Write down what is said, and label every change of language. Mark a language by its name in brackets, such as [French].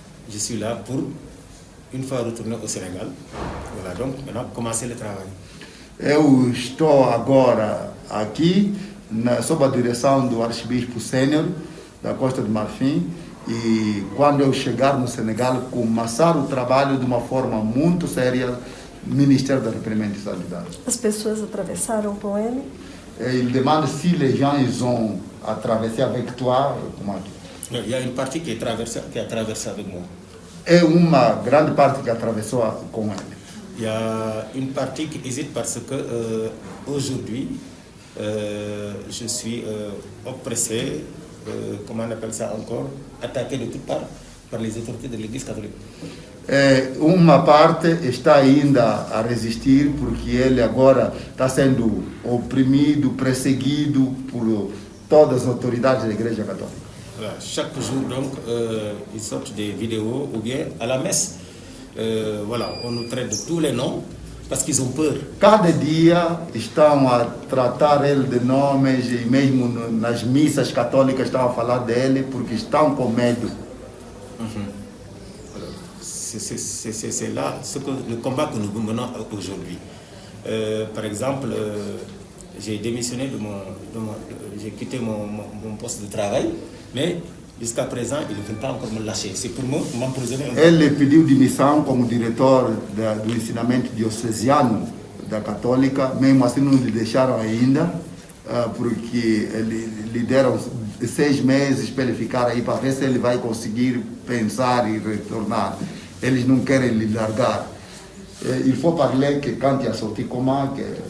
[French] Je suis là pour, une fois retourné au Sénégal, voilà, donc maintenant commencer le travail. [Portuguese] Eu estou agora aqui sob a direção do arcebispo sênior da Costa do Marfim e quando eu chegar no Senegal começar o trabalho de uma forma muito séria, Ministério do Arrependimento e Santidade. As pessoas atravessaram com ele? [French] Il demande si les gens ils ont traversé avec toi, comment dire. Il y a une partie qui a traversé avec moi. [Portuguese] É uma grande parte que atravessou com ele. [French] Il y a une partie qui hésite parce que aujourd'hui, je suis oppressé, comment on appelle ça encore, attaqué de toutes parts par les autorités de l'Église catholique. [Portuguese] Uma parte está ainda a resistir porque ele agora está sendo oprimido, perseguido por todas as autoridades da Igreja Católica. [French] Voilà. Chaque jour, donc, ils sortent des vidéos ou bien à la messe. Voilà, on nous traite de tous les noms parce qu'ils ont peur. [Portuguese] Cada dia estão a tratar ele de nomes e mesmo nas missas católicas estão a falar dele porque estão com medo. [French] C'est là le combat que nous menons aujourd'hui. Par exemple, j'ai démissionné j'ai quitté mon poste de travail, mais jusqu'à présent, ils ne veulent pas encore me lâcher. C'est pour m'emprisonner. [Portuguese] Ele pediu demissão como diretor do ensinamento diocesiano da Católica, mesmo assim não lhe deixaram ainda, porque lhe deram 6 meses para ele ficar aí para ver se ele vai conseguir pensar e retornar. Eles não querem lhe largar. [French] Il faut parler que quand il a sorti comment que